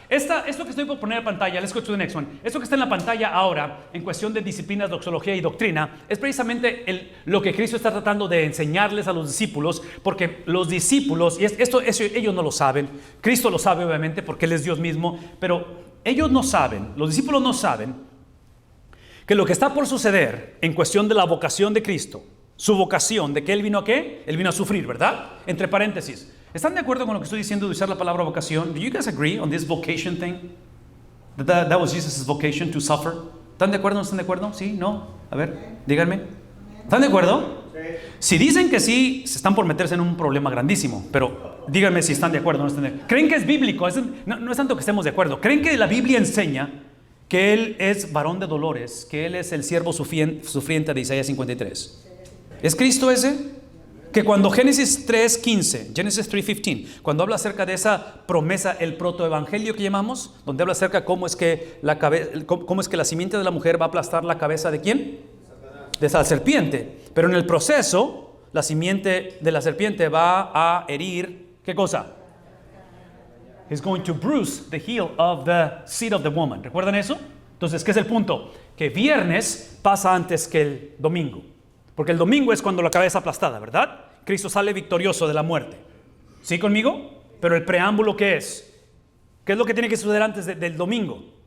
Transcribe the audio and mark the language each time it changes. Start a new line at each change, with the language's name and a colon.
Spanish: Esto que estoy por poner en pantalla,
English: let's go to the next one.
Spanish: Esto que está en la pantalla ahora, en cuestión de disciplinas, doxología y doctrina, es precisamente lo que Cristo está tratando de enseñarles a los discípulos, porque los discípulos, y esto ellos no lo saben, Cristo lo sabe obviamente porque Él es Dios mismo, pero ellos no saben, los discípulos no saben que lo que está por suceder en cuestión de la vocación de Cristo, su vocación, ¿de qué Él vino a qué? Él vino a sufrir, ¿verdad? Entre paréntesis, ¿están de acuerdo con lo que estoy diciendo de usar la palabra vocación?
English: Do you guys agree on this vocation thing? That was Jesus' vocation, to suffer.
Spanish: ¿Están de acuerdo o no están de acuerdo? ¿Sí? ¿No? A ver, díganme. ¿Están de acuerdo? Si dicen que sí, se están por meterse en un problema grandísimo, pero díganme si están de acuerdo o no están de acuerdo. ¿Creen que es bíblico? No es tanto que estemos de acuerdo. ¿Creen que la Biblia enseña que Él es varón de dolores, que Él es el siervo sufriente de Isaías 53? ¿Es Cristo ese? Que cuando Génesis 3:15, cuando habla acerca de esa promesa, el protoevangelio que llamamos, donde habla acerca cómo es que la simiente de la mujer va a aplastar la cabeza ¿de quién? De esa serpiente. Pero en el proceso, la simiente de la serpiente va a herir, ¿qué cosa?
English: He's going to bruise the heel of the seed of the woman.
Spanish: ¿Recuerdan eso? Entonces, ¿qué es el punto? Que viernes pasa antes que el domingo. Porque el domingo es cuando la cabeza aplastada, ¿verdad? Cristo sale victorioso de la muerte. ¿Sí conmigo? Pero el preámbulo, ¿qué es? ¿Qué es lo que tiene que suceder antes del domingo?